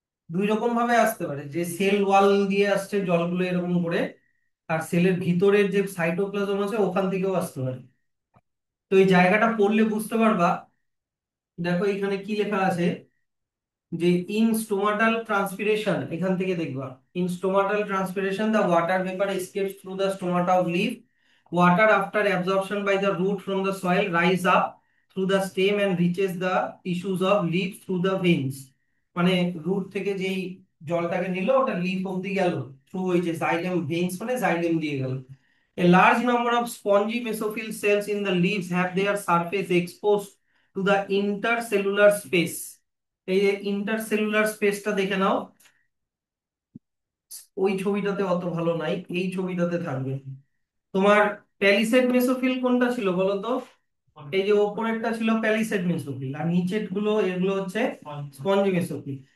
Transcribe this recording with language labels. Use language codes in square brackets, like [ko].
[bn] দুই রকম ভাবে আসতে পারে, যে সেল ওয়াল দিয়ে আসছে জলগুলো এরকম করে, আর সেলের ভিতরের যে সাইটোপ্লাজম আছে ওখান থেকেও আসতে পারে। তো এই জায়গাটা পড়লে বুঝতে পারবা। দেখো এখানে কি লেখা আছে, যে [en] In stomatal transpiration, এখান থেকে দেখবা, in stomatal transpiration the water vapour escapes through the stomata of leaf. Water after absorption by the root from the soil rise up through the stem and reaches the tissues of leaf through the veins. [bn] মানে root থেকে যেই জলটাকে নিল ওটা leaf অব্দি গেল, through ওই যে জাইলেম ভেইনস, মানে জাইলেম দিয়ে গেল। [en] A large number of spongy mesophyll cells in the leaves have their surface exposed to the intercellular space. [bn] এই যে ইন্টারসেলুলার স্পেসটা দেখে নাও, ওই ছবিটাতে অত ভালো নাই, এই ছবিটাতে থাকবে। তোমার প্যালিসেড মেসোফিল কোনটা ছিল বলো তো? এই যে ওপরেরটা ছিল প্যালিসেড মেসোফিল, আর নিচের গুলো এগুলো হচ্ছে স্পঞ্জি মেসোফিল।